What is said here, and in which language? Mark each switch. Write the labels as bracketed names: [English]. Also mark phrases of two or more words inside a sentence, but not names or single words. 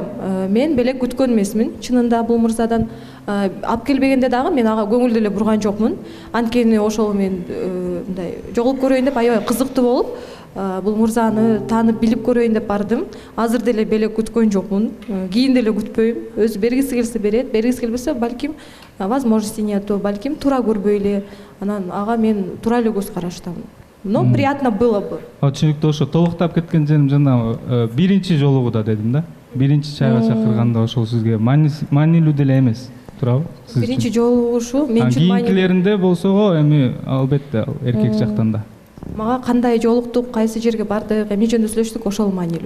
[Kyrgyz] Мен белек күткөн эмесмин. Чынында бул мырзадан алып келбегенде дагы мен ага көңүл деле бурган жокмун. Анткени ошол мен мындай жоголуп көрөйүн деп аябай кызыктуу болуп, бул мырзаны таанып билип көрөйүн деп бардым. Азыр деле белек күткөн жокмун. Кийин деле күтпөйм. Өзү бергиси келсе берет, бергиси келбесе балким [Russian] возможности нету, [Kyrgyz] балким туура көрбөй эле. Анан ага мен туура эле көз караштамын. [Russian] Но приятно было бы. [Kyrgyz] Түшүнүктүү. Ошо толуктап кеткен жерим жана биринчи жолугуда дедим да. Биринчи чайга чакырганда ошол сизге маанилүү деле эмес. Туурабы? Биринчи жолу ушу мен үчүн маанилүү. Кийинкилеринде болсо эми албетте эркек жактан да. Мага кандай жолуктук, кайсы жерге бардык, эмне жөнүндө сүйлөштүк, ошол маанилүү.